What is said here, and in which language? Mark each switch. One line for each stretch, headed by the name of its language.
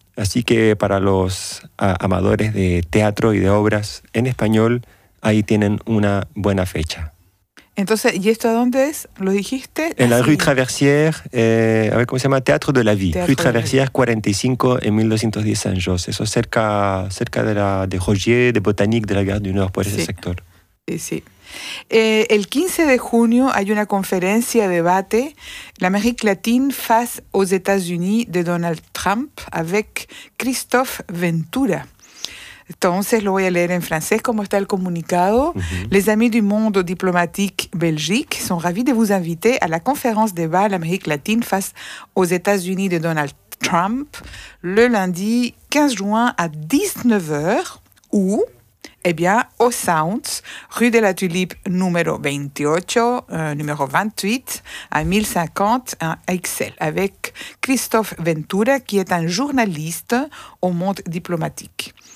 Spanish: Así que para los amadores de teatro y de obras en español, ahí tienen una buena fecha. Entonces, ¿y esto a dónde es? ¿Lo dijiste? En la Rue Traversière, a ver, ¿cómo se llama? Théâtre de la Vie. Rue Traversière 45 en 1210 Saint-Jos. Eso cerca de Rogier, de Botanique, de la Gare du Nord, por ese sector. Sí, sí. El 15 de junio hay una conferencia, debate, L'Amérique latine face aux États-Unis de Donald Trump,
French: avec Christophe Ventura.
Spanish: Entonces lo voy a leer en francés como está el comunicado. Uh-huh.
French: Les amis du monde diplomatique Belgique sont ravis de vous inviter à la conférence débat à l'Amérique latine face aux États-Unis de Donald Trump le lundi 15 juin à 19h où, eh bien, au Sounds, rue de la Tulipe numéro 28 à 1050 à Excel avec Christophe Ventura qui est un journaliste au monde diplomatique.